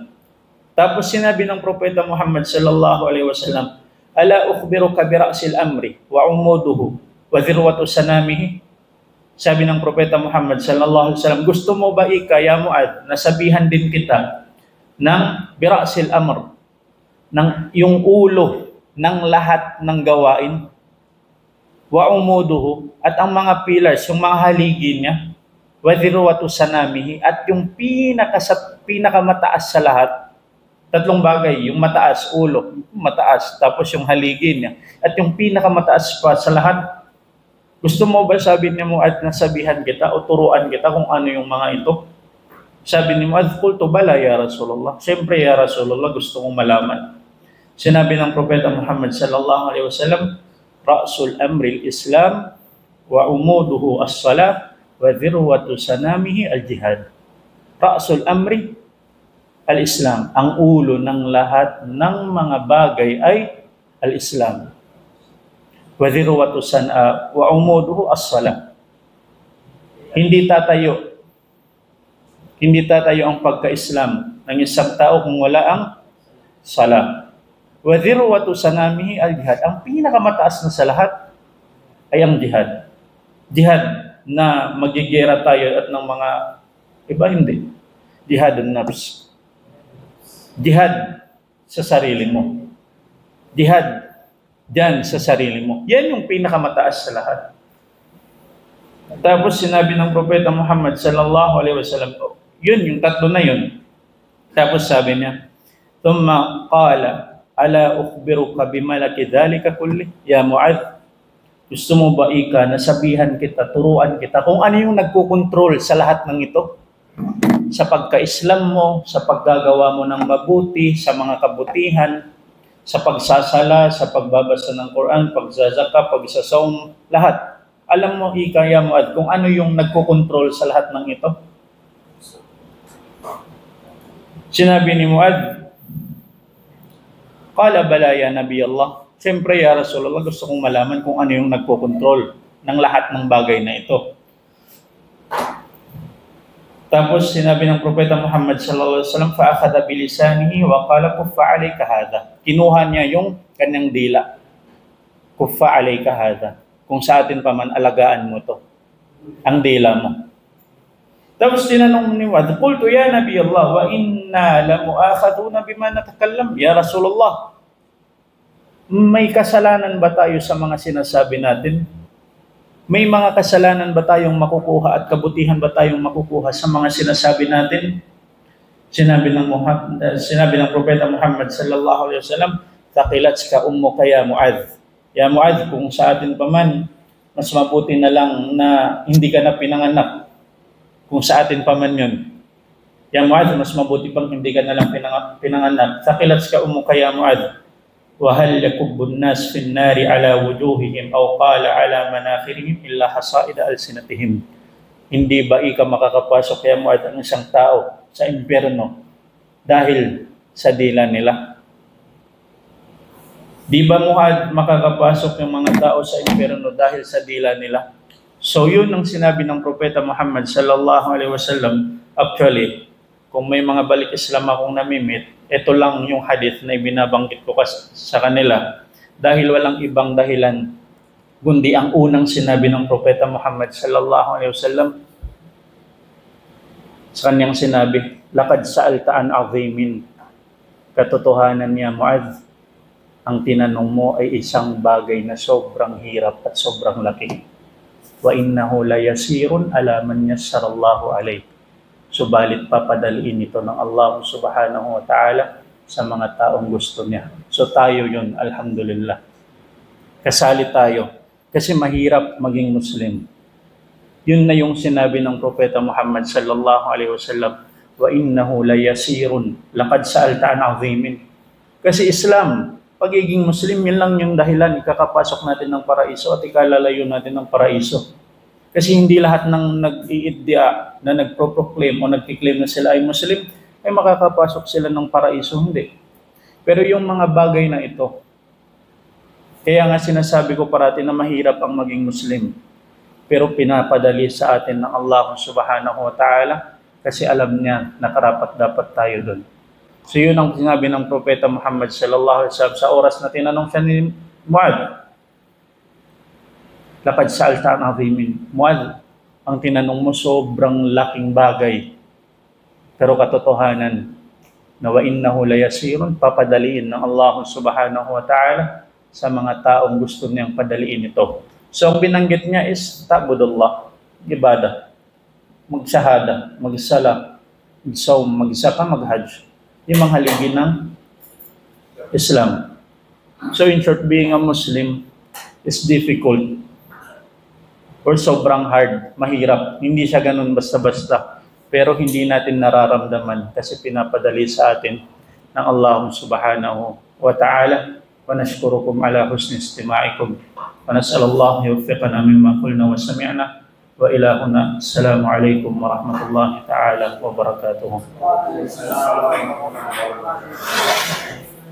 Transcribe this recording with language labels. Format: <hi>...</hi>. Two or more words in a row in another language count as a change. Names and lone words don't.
<tl>Tapos sinabi ng Propeta Muhammad</tl> <ar>صلى الله عليه وسلم، "ألا أخبرك برأس الأمر وعموده وذروة سنامه?"</ar> <tl>Sabi ng Propeta Muhammad</tl> <ar>صلى الله عليه وسلم,</ar> <tl>gusto mo ba ya Muadh, nasabihan din kita ng</tl> <ar>برأس الأمر,</ar> <tl>ng yung ulo ng lahat ng gawain,</tl> <ar>وعموده,</ar> <tl>at ang mga pillars, yung mga haligi niya,</tl> <ar>وذروة سنامه,</ar> <tl>at yung pinakamataas sa lahat. Tatlong bagay, yung mataas, ulo, mataas, tapos yung haligi niya, at yung pinakamataas pa sa lahat. Gusto mo ba, sabi ni Muadh, nasabihan kita o turuan kita kung ano yung mga ito? Sabi ni Muadh,</tl> <ar>قلت بلى يا رسول الله. Siyempre يا رسول الله,</ar> <tl>gusto kong malaman. Sinabi ng Propeta Muhammad</tl> <ar>صلى الله عليه وسلم، رأس الأمر الإسلام وعموده الصلاة وذروة سنامه الجهاد. رأس الأمر الإسلام,</ar> <tl>ang ulo ng lahat ng mga bagay ay al-Islam.</tl> <ar>وذروة وعموده الصلاة.</ar> <tl>Hindi tatayo ang pagka-Islam ng isang tao kung wala ang salah.</tl> <ar>وذروة سنامه الجهاد.</ar> <tl>Ang pinakamataas na sa lahat ay ang jihad. Jihad na magigera tayo at ng mga iba, hindi.</tl> <ar>جهاد النفس.</ar> <tl>Jihad sa sarili mo. Jihad dyan sa sarili mo. Yan yung pinakamataas sa lahat. Tapos sinabi ng Propeta Muhammad</tl> <ar>صلى الله عليه وسلم,</ar> <tl>yun, yung tatlo na yun. Tapos sabi niya,</tl> <ar>ثم قال، ألا أخبرك بملاك ذلك كله، يا معاذ,</ar> <tl>gusto mo ba nasabihan kita, turuan kita kung ano yung nagkukontrol sa lahat ng ito? Sa pagka-Islam mo, sa paggagawa mo ng mabuti, sa mga kabutihan, sa pagsasala, sa pagbabasa ng Quran, pagsazaka, pagsasawm, lahat. Alam mo, ya Muadh, kung ano yung nagkukontrol sa lahat ng ito? Sinabi ni Muadh,</tl> <ar>قال بلى يا نبي الله. Siyempre يا رسول الله,</ar> <tl>gusto kong malaman kung ano yung nagkokontrol ng lahat ng bagay na ito. Tapos sinabi ng Propeta Muhammad</tl> <ar>صلى الله عليه وسلم، فأخذ بلسانه وقال كف عليك هذا.</ar> <tl>Kinuha niya yung kanyang dila.</tl> <ar>كف عليك هذا.</ar> <tl>Kung sa atin pa man, alagaan mo to. Ang dila mo. Tapos tinanong ni Muadh,</tl> <ar>قلت يا نبي الله، وإنا لمؤاخذون بما نتكلم. يا رسول الله,</ar> <tl>may kasalanan ba tayo sa mga sinasabi natin? May mga kasalanan ba tayong makukuha at kabutihan ba tayong makukuha sa mga sinasabi natin? Sinabi ng Propeta Muhammad</tl> <ar>صلى الله عليه وسلم، "ثكلتك أمك يا معاذ."</ar> <tl>Ya Muadh, kung sa atin pa man, mas mabuti na lang na hindi ka na pinanganak. Kung sa atin pa man yun. Ya Muadh, mas mabuti pang hindi ka na lang pinanganak.</tl> <ar>ثكلتك أمك يا معاذ. وهل يكب الناس في النار على وجوههم أو قال على مناخرهم إلا حصائد ألسنتهم.</ar> <tl>Hindi ba ika makakapasok ya Muadh ang isang tao sa impyerno dahil sa dila nila? Di ba Muadh, makakapasok yung mga tao sa impyerno dahil sa dila nila? So yun ang sinabi ng Propeta Muhammad</tl> <ar>صلى الله عليه وسلم.</ar> <tl>Actually, kung may mga balik Islam akong namimit, ito lang yung hadith na ibinabanggit ko sa kanila dahil walang ibang dahilan kundi ang unang sinabi ng Propeta Muhammad</tl> <ar>صلى الله عليه وسلم.</ar> <tl>Sa kanyang sinabi,</tl> <ar>لقد سألت عن عظيم."</ar> <tl>Katotohanan niya, Muadh, ang tinanong mo ay isang bagay na sobrang hirap at sobrang laki.</tl> <ar>وإنه ليسير على من يسره الله عليه.</ar> <tl>Subalit papadaliin ito ng Allah</tl> <ar>سبحانه وتعالى</ar> <tl>sa mga taong gusto niya. So tayo yun, alhamdulillah. Kasali tayo kasi mahirap maging Muslim. Yun na yung sinabi ng Propeta Muhammad</tl> <ar>صلى الله عليه وسلم، "وإنه ليسير لقد سألت عن عظيم."</ar> <tl>Kasi Islam, pagiging Muslim, yun lang yung dahilan ikakapasok natin ng paraiso at ikalalayo natin ng paraiso. Kasi hindi lahat ng nag-iiddia na nagpro-proclaim o nagkiklaim na sila ay Muslim ay makakapasok sila ng paraiso, hindi. Pero yung mga bagay na ito, kaya nga sinasabi ko parati na mahirap ang maging Muslim. Pero pinapadali sa atin ng Allah</tl> <ar>سبحانه وتعالى</ar> <tl>kasi alam niya na karapat-dapat tayo doon. So yun ang sinabi ng Propeta Muhammad</tl> <ar>صلى الله عليه وسلم</ar> <tl>sa oras na tinanong siya ni Muadh.</tl> <ar>لقد سألت عن عظيم."</ar> <tl>Muadh, ang tinanong mo sobrang laking bagay. Pero katotohanan na</tl> <ar>وإنه ليسير,</ar> <tl>papadaliin ng Allah</tl> <ar>سبحانه وتعالى</ar> <tl>sa mga taong gusto niyang padaliin ito. So ang binanggit niya is ta'budullah, ibadah, magsahada, magsala, magsawm, magsaka, maghajj. Yung mga haligi ng Islam.</tl> <en>So in short, being a Muslim is difficult or sobrang hard, mahirap.</en> <tl>Hindi siya ganun basta-basta. Pero hindi natin nararamdaman kasi pinapadali sa atin ng Allah</tl> <ar>سبحانه وتعالى. ونشكركم على حسن استماعكم. ونسأل الله يوفقنا مما قلنا وسمعنا. وإلى هنا. السلام عليكم ورحمة الله تعالى وبركاته.</ar>